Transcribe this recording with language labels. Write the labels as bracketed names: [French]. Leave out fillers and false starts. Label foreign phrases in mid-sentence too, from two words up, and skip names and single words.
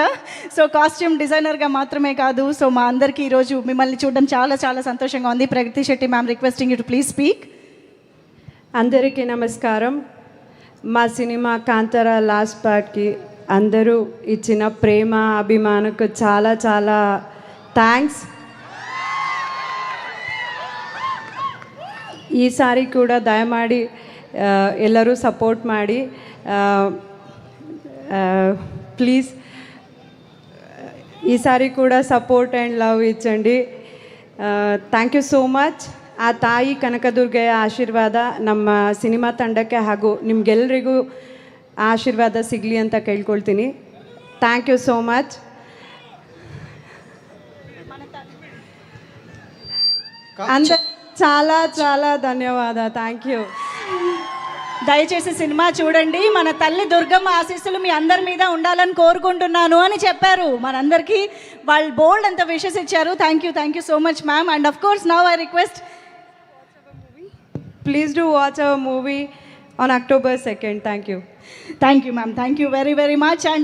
[Telugu] సో [English] costume designerగా [Telugu] మాత్రమే కాదు, సో మా అందరికీ ఈరోజు మిమ్మల్ని చూడడం చాలా చాలా సంతోషంగా ఉంది. [English] ప్రగతి శెట్టి ma'am, requesting you to please speak. [Telugu] అందరికీ నమస్కారం. మా సినిమా కాంతార [English] last partకి [Telugu] అందరూ ఇచ్చిన ప్రేమ అభిమానకు చాలా చాలా థ్యాంక్స్. [Kannada] ಈ ಸಾರಿ ಕೂಡ ದಯಮಾಡಿ ಎಲ್ಲರೂ ಸಪೋರ್ಟ್ ಮಾಡಿ ಪ್ಲೀಸ್. [Telugu] ఈ సారి కూడ [English] support and love [Telugu] ఇచ్చండి. [English] thank you so much. [Kannada] ಆ ತಾಯಿ ಕನಕದುರ್ಗೆಯ ಆಶೀರ್ವಾದ ನಮ್ಮ ಸಿನಿಮಾ ತಂಡಕ್ಕೆ ಹಾಗೂ ನಿಮಗೆಲ್ಲರಿಗೂ ಆಶೀರ್ವಾದ ಸಿಗಲಿ ಅಂತ ಕೇಳ್ಕೊಳ್ತೀನಿ. [English] thank you so much. [Telugu] చాలా చాలా ధన్యవాదాలు. [English] thank you. [Telugu] దయచేసి సినిమా చూడండి. మన తల్లి దుర్గమ్మ ఆశీస్సులు మీ అందరి మీద ఉండాలని కోరుకుంటున్నాను అని చెప్పారు. మనందరికీ వాళ్ళు బోల్డ్ అంత విషెస్ ఇచ్చారు. [English] thank you so much ma'am. and of course now I request, please do watch our movie on October 2nd. thank you ma'am. thank you very very much. and